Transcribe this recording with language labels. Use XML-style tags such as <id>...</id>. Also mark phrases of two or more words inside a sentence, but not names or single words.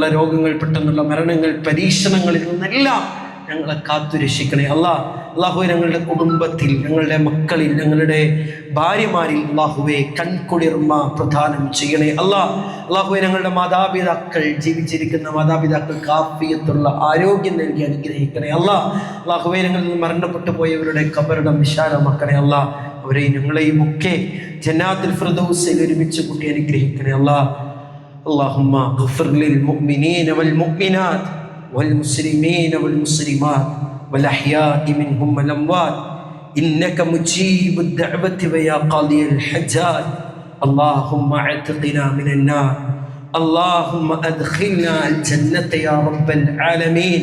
<ml>രോഗങ്ങൾ, പെട്ടെന്നുള്ള മരണങ്ങൾ, പരീക്ഷണങ്ങളിൽ നിന്നെല്ലാം ഞങ്ങളെ കാത്തുരക്ഷിക്കണേ അല്ലാഹുവേ, ഞങ്ങളുടെ കുടുംബത്തിൽ, ഞങ്ങളുടെ മക്കളിൽ, ഞങ്ങളുടെ ഭാര്യമാരിൽ അല്ലാഹുവേ കൺകുളിർമ പ്രദാനം ചെയ്യണേ അല്ലാഹുവേ, ഞങ്ങളുടെ മാതാപിതാക്കൾ, ജീവിച്ചിരിക്കുന്ന മാതാപിതാക്കൾക്ക് ആഫിയത്തുള്ള ആരോഗ്യം നൽകി അനുഗ്രഹിക്കണേ അല്ലാഹുവേ, ഞങ്ങളിൽ നിന്ന് മരണപ്പെട്ടു പോയവരുടെ ഖബറിടം വിശാലമാക്കണേ അവരെ ഞങ്ങളെയും ഒക്കെ ജന്നാത്തുൽ ഫിർദൗസിൽ ഒരുമിച്ച് കൂട്ടി അനുഗ്രഹിക്കണേ</ml> <ar>اللهم اغفر للمؤمنين والمؤمنات والمسلمين والمسلمات والأحياء منهم والأموات إنك مجيب الدعوة ويا قاضي الحجاج. اللهم اعتقنا من النار، اللهم أدخلنا الجنة يا رب العالمين.</ar>